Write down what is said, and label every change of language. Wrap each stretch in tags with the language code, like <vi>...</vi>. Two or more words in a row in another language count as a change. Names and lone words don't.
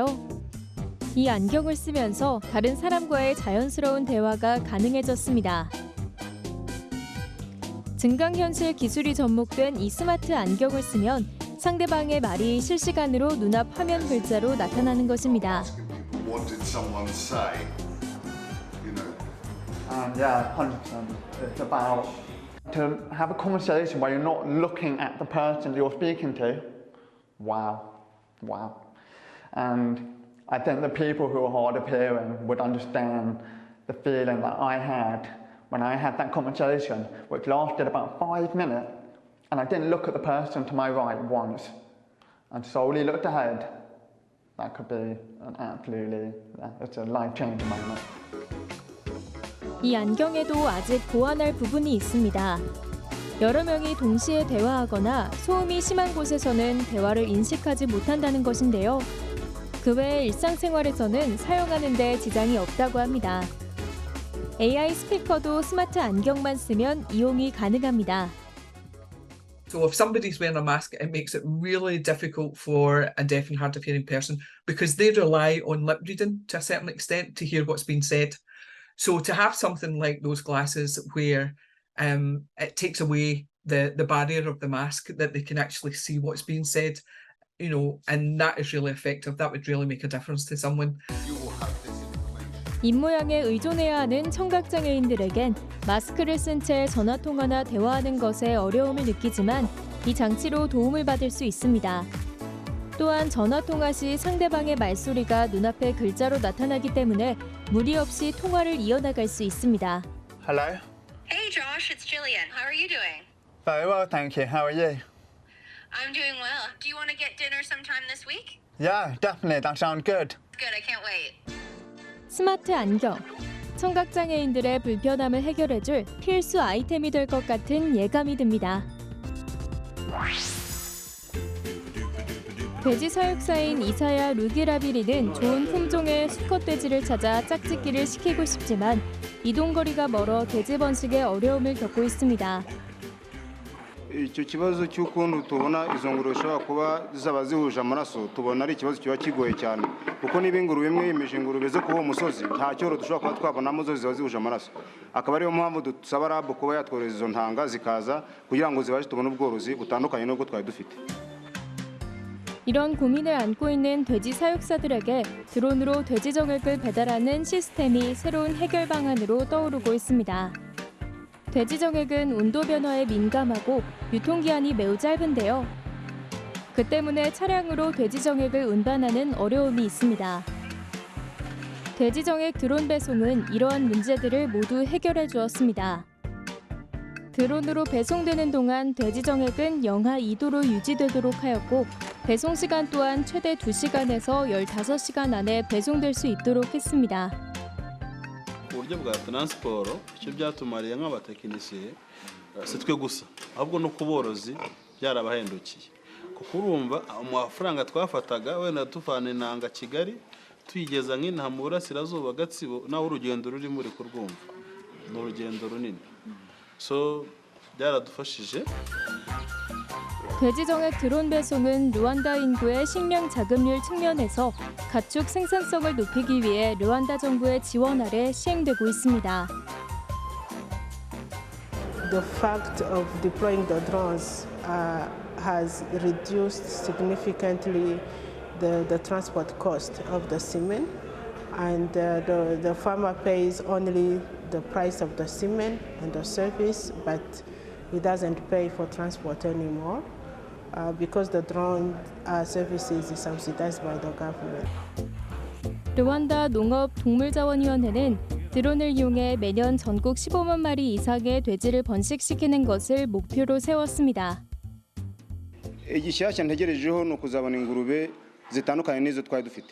<ko>이 안경을 쓰면서 다른 사람과의 자연스러운 대화가 가능해졌습니다. 증강현실 기술이 접목된 이 스마트 안경을 쓰면 상대방의 말이 실시간으로 눈앞 화면 글자로 나타나는 것입니다.</ko> <en>What did someone say? You know? Yeah, 100%. It's about to have a conversation where you're not looking at the person you're speaking to. Wow. And I think the people who are hard of hearing would understand the feeling that I had when I had that conversation, which lasted about 5 minutes, and I didn't look at the person to my right once, and solely looked ahead. That could be it's a life-changing moment.</en> <ko>이 안경에도 아직 보완할 부분이 있습니다. 여러 명이 동시에 대화하거나 소음이 심한 곳에서는 대화를 인식하지 못한다는 것인데요. 그 외에 일상생활에서는 사용하는 데 지장이 없다고 합니다. AI 스피커도 스마트 안경만 쓰면 이용이 가능합니다.</ko> <en>So if somebody's wearing a mask, it makes it really difficult for a deaf and hard of hearing person because they rely on lip reading to a certain extent to hear what's being said. So to have something like those glasses where it takes away the barrier of the mask, that they can actually see what's being said, you know, and that is really effective. That would really make a difference to someone.</en> <ko>입모양에 의존해야 하는 청각장애인들에겐 마스크를 쓴 채 전화통화나 대화하는 것에 어려움을 느끼지만 이 장치로 도움을 받을 수 있습니다. 또한 전화통화 시 상대방의 말소리가 눈앞에 글자로 나타나기 때문에 무리 없이 통화를 이어나갈 수 있습니다.</ko> <en>Hello? Hey Josh, it's Jillian. How are you doing? Very well, thank you. How are you? I'm doing well. Do you want to get dinner sometime this week? Yeah, definitely. That sounds good. Good, I can't wait.</en> <ko>스마트 안경. 청각장애인들의 불편함을 해결해줄 필수 아이템이 될 것 같은 예감이 듭니다. 돼지 사육사인 이사야 루기라비리는 좋은 품종의 수컷 돼지를 찾아 짝짓기를 시키고 싶지만 이동거리가 멀어 돼지 번식에 어려움을 겪고 있습니다.</ko> <rw>icyo kibazo cy'ukuntu tubona izo ngurube zishobora kuba zaba zihuje amaraso tubona ari ikibazo kiba kigoye cyane kuko niba ingurube imwe yemeje ingurube zo kuba umusozi nta cyoro dushobora kuba twabonamo zo ziba zihuje amaraso akaba ariyo mpamvu dusaba rabu kuba yatworeza izo ntanga zikaza kugira ngo zibashe tubone ubworozi butandukanye n'ubwo twari dufite.</rw> <ko>이런 고민을 안고 있는 돼지 사육사들에게 드론으로 돼지 정액을 배달하는 시스템이 새로운 해결 방안으로 떠오르고 있습니다. 돼지 정액은 온도 변화에 민감하고 유통기한이 매우 짧은데요. 그 때문에 차량으로 돼지 정액을 운반하는 어려움이 있습니다. 돼지 정액 드론 배송은 이러한 문제들을 모두 해결해 주었습니다. 드론으로 배송되는 동안 돼지 정액은 영하 2도로 유지되도록 하였고 배송 시간 또한 최대 2시간에서 15시간 안에 배송될 수 있도록 했습니다.</ko> <rw>uburyo bwa taransiporo icyo byatumariye nk'abatekinisiye si twe gusa ahubwo no ku borozi byarabahendukiye kuko urumva amafaranga twafataga wenda tuvana inanga Kigali tuyigeza nk'inaha mu burasirazuba Gatsibo nawe urugendo rurimo uri kurwumva ni urugendo runini so byaradufashije.</rw> <ko>돼지정액 드론 배송은 르완다 인구의 식량 자급률 측면에서 가축 생산성을 높이기 위해 르완다 정부의 지원 아래 시행되고 있습니다.</ko> <en>The fact of deploying the drones has reduced significantly the transport cost of the semen, and the farmer pays only the price of the semen and the service, but he doesn't pay for transport anymore because the drone services is subsidized by the government.</en> <ko>르완다 농업동물자원위원회는 드론을 이용해 매년 전국 15만 마리 이상의 돼지를 번식시키는 것을 목표로 세웠습니다.</ko> <rw>igishyashya ntegerejeho ni ukuzabona ingurube zitandukanye n'izo twari dufite.</rw>